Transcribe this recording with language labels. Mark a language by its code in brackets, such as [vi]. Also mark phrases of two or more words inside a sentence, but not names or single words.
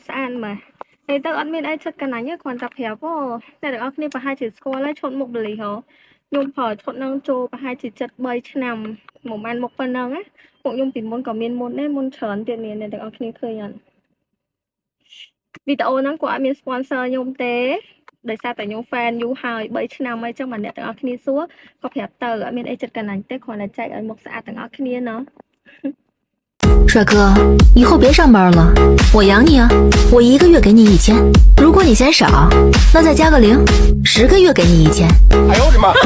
[km] ស្អាតមកតែទៅអត់មានអីឈុតកណាញ់ទេគ្រាន់តែប្រាប់តែទាំងអស់គ្នាប្រហែលជាស្គាល់ហើយឈុតមុខបលីហ៎ខ្ញុំប្រើឈុតនឹងចូលប្រហែលជា73ឆ្នាំមិនបានមុខប៉ុណ្ណឹងណាពួកខ្ញុំពីមុនក៏មានមុនដែរមុនច្រើនទៀតមានទាំងអស់គ្នាឃើញអត់វីដេអូហ្នឹងគាត់អត់មាន sponsor ខ្ញុំទេដោយសារតែខ្ញុំ fan យូរហើយ3ឆ្នាំហើយចឹងបាទអ្នកទាំងអស់គ្នាសួរក៏ប្រាប់ទៅអត់មានអីចិត្តកណាញ់ទេគ្រាន់តែចែកឲ្យមុខស្អាតទាំងអស់គ្នាណោះ [zh] 帅哥，以后别上班了，我养你啊！我1个月给你1000，如果你嫌少，那再加个0，10个月给你1000。哎呦我的妈！